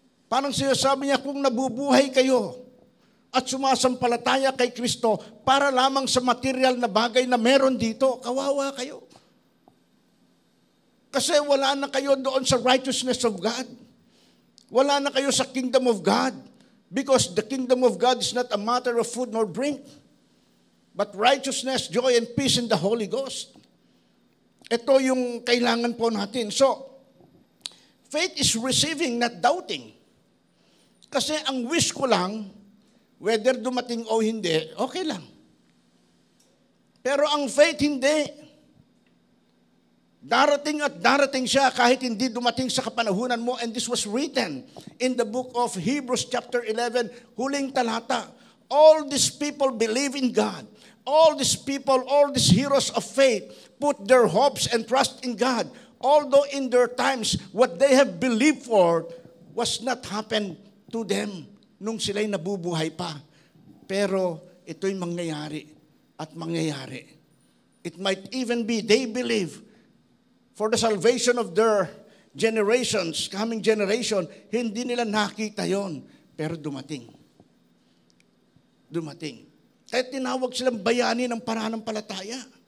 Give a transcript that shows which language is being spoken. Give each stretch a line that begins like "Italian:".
Filipino: Parang sinasabi niya, kung nabubuhay kayo at sumasampalataya kay Kristo para lamang sa material na bagay na meron dito, kawawa kayo. Kasi wala na kayo doon sa righteousness of God. Wala na kayo sa kingdom of God.
English: Because the kingdom of God is not a matter of food nor drink, but righteousness, joy, and peace in the Holy Ghost.
Filipino: Ito yung kailangan po natin.
English: So, faith is receiving, not doubting.
Filipino: Kasi ang wish ko lang, whether dumating o hindi, okay lang. Pero ang faith hindi. Darating at darating siya kahit hindi dumating sa kapanahunan mo.
English: And this was written in the book of Hebrews chapter 11,
Filipino: huling talata.
English: All these people believe in God. All these people, all these heroes of faith, put their hopes and trust in God. Although in their times, what they have believed for was not happened to them
Filipino: nung sila'y nabubuhay pa. Pero ito'y mangyayari at mangyayari.
English: It might even be they believe for the salvation of their generations, coming generation,
Filipino: hindi nila nakita yon, pero dumating. Dumating. Kaya tinawag silang bayani ng pananampalataya.